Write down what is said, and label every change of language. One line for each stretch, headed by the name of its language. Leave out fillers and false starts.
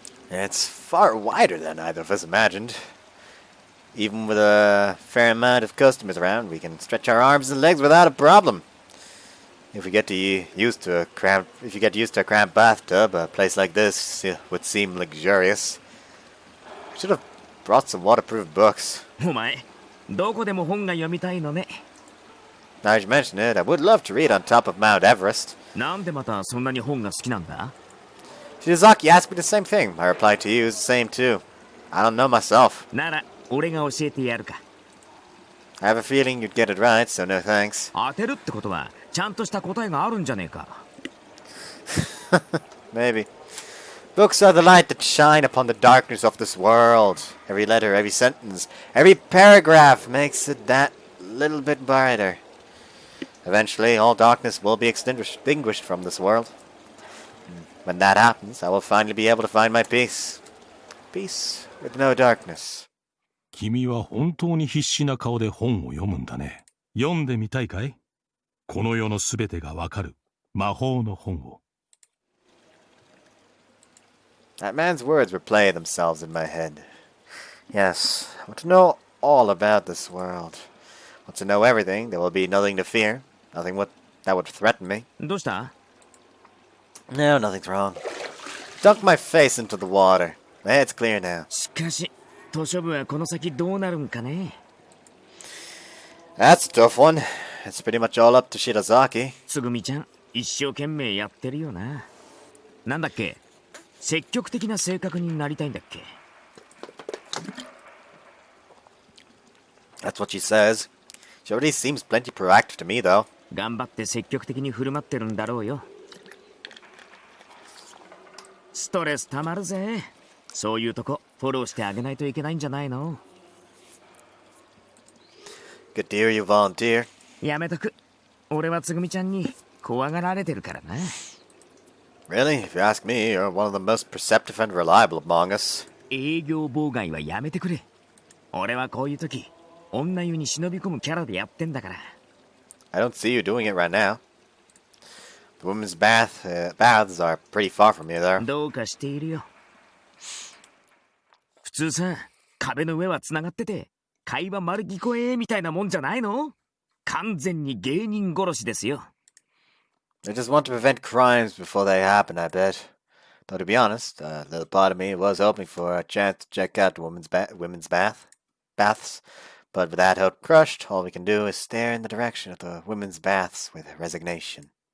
English: It's far wider than either of us imagined. Even with a fair amount of customers around, we can stretch our arms and legs without a problem. If you get used to a cramped bathtub, a place like this would seem luxurious. I should have brought some waterproof books.
Japanese: お前、どこでも本が読みたいのね。
English: Now that you mention it, I would love to read on top of Mount Everest.
Japanese: なんでまたそんなに本が好きなんだ？
English: Shizaki asked me the same thing. My reply to you is the same too. I don't know myself.
Japanese: なら、俺が教えてやるか。
English: I have a feeling you'd get it right, so no thanks.
Japanese: 当てるってことは、ちゃんとした答えがあるんじゃねえか。
English: Maybe. Books are the light that shine upon the darkness of this world. Every letter, every sentence, every paragraph makes it that little bit brighter. Eventually, all darkness will be extinguished from this world. When that happens, I will finally be able to find my peace. Peace with no darkness.
Japanese: 君は本当に必死な顔で本を読むんだね。読んでみたいかい？この世のすべてがわかる魔法の本を。
English: That man's words replay themselves in my head. Yes, I want to know all about this world. Want to know everything, there will be nothing to fear. Nothing that would threaten me.
Japanese: どうした
English: No, nothing's wrong. Dunk my face into the water. My head's clear now.
Japanese: しかし、図書部はこの先どうなるんかね。
English: That's a tough one. It's pretty much all up to Shirazaki.
Japanese: つぐみちゃん、一生懸命やってるよな。なんだっけ、積極的な性格になりたいんだっけ。
English: That's what she says. She already seems plenty proactive to me, though.
Japanese: 頑張って積極的に振る舞ってるんだろうよ。ストレスたまるぜ。そういうとこフォローしてあげないといけないんじゃないの？
English: Good to hear you volunteer.
Japanese: やめとく。俺はつぐみちゃんに怖がられてるからな。
English: Really? If you ask me, you're one of the most perceptive and reliable among us.
Japanese: 営業妨害はやめてくれ。俺はこういう時、女湯に忍び込むキャラでやってんだから。
English: I don't see you doing it right now. The women's baths are pretty far from you there.
Japanese: どうかしているよ。普通さ、壁の上は繋がってて、会話丸聞こえみたいなもんじゃないの？完全に芸人殺しですよ。
English: I just want to prevent crimes before they happen, I bet. Though to be honest, a little part of me was hoping for a chance to check out the women's baths. But with that hope crushed, all we can do is stare in the direction of the women's baths with resignation.